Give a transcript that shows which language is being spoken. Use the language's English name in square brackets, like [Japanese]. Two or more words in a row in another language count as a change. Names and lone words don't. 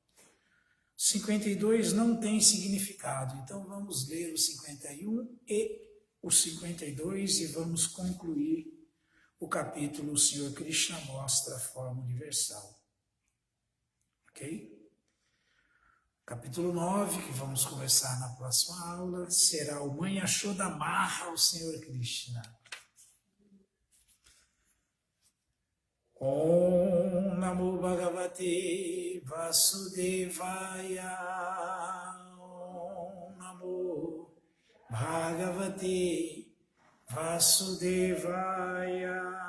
[Portuguese] 52 não tem significado, então vamos ler o 51 e o 52 e vamos concluir o capítulo. O Senhor Krishna mostra a forma universal. Ok? Capítulo 9, que vamos conversar na próxima aula, será o Mãe Yashoda amarra ao Senhor Krishna. [Sanskrit] ॐ नमो भगवते वासुदेवाय. ॐ नमो भगवते वासुदेवाय.